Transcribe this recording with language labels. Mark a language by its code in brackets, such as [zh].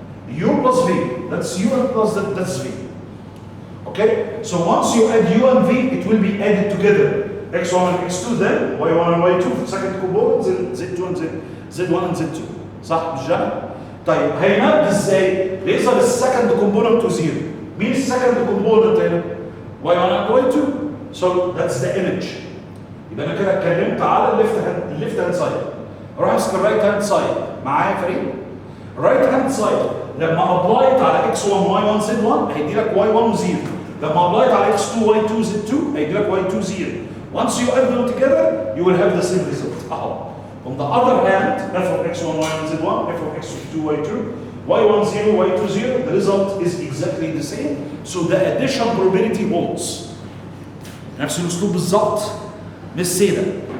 [en] U plus v, that's u and plus that's v. Okay? So once you add u and v, it will be added together. x1 and x2, then y1 and y2 for the second component, z2 and z1 and z2. [ar] صح مش جاي؟ طيب هيماب ازاي؟ بيظهر السكند كومبوننت تو زيرو. مين السكند كومبوننت هنا؟ y1 and y2. [en] So that's the image. [ar] يبقى انا كده اتكلمت على الليفت هاند سايد. اروح امسك الرايت هاند سايد. معايا يا فريق؟ الرايت هاند سايد لما ابلايت على x1 y1 z1 هيدي لك y1 0. لما ابلايت على x2 y2 z2 هيدي لك y2 0. [en] Once you add them together, you will have the same result. [ar] اهو. [en] On the other hand, f of x1, y1, z1, f of x2, y2, y1 0, y2 0, the result is exactly the same. So the addition probability holds. [ar] نفس الاسلوب بالظبط. [en] Let's say that.